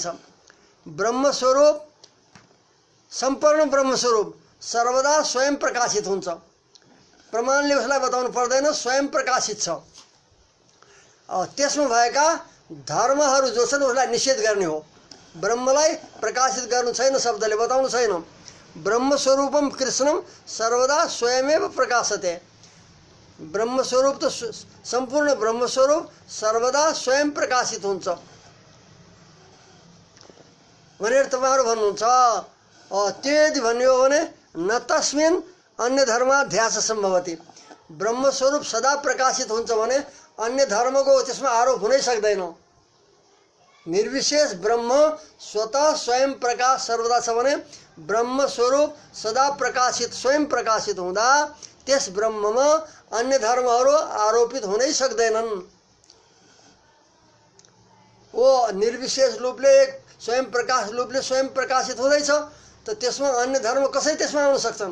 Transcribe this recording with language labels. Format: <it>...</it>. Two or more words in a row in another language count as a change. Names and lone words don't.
<ne>ब्रह्म स्वरूप सम्पूर्ण ब्रह्म स्वरूप सर्वदा स्वयं प्रकाशित हुन्छ। प्रमाणले उसलाई बताउनु पर्दैन, स्वयं प्रकाशित छ। त्यसमा भएका धर्महरू जो छन् उसलाई निषेध गर्ने हो। ब्रह्मलाई प्रकाशित गर्नु छैन, शब्दले बताउनु छैन।</ne> <sa>ब्रह्म स्वरूपम कृष्णम सर्वदा स्वयमेव प्रकाशते।</sa> <ne>ब्रह्मस्वरूप त सम्पूर्ण ब्रह्मस्वरूप सर्वदा स्वयं प्रकाशित हुन्छ भनेर तपाईहरु भन्नुहुन्छ। त्यो यदि भन्यो भने</ne> <sa>न तस्मिन् अन्य धर्माध्यास सम्भवति।</sa> <ne>ब्रह्मस्वरूप सदा प्रकाशित हुन्छ भने अन्य धर्मको त्यसमा आरोप हुनै सक्दैन। निर्विशेष ब्रह्म स्वतः स्वयं प्रकाश सर्वदा छ भने ब्रह्मस्वरूप सदा प्रकाशित स्वयं प्रकाशित हुँदा त्यस ब्रह्ममा अन्य धर्महरू आरोपित हुनै सक्दैनन्। वो निर्विशेष रूपले स्वयं प्रकाश रूपले स्वयं प्रकाशित हुँदैछ त त्यसमा अन्य धर्म कसै त्यसमा आउन सक्छन्।</ne>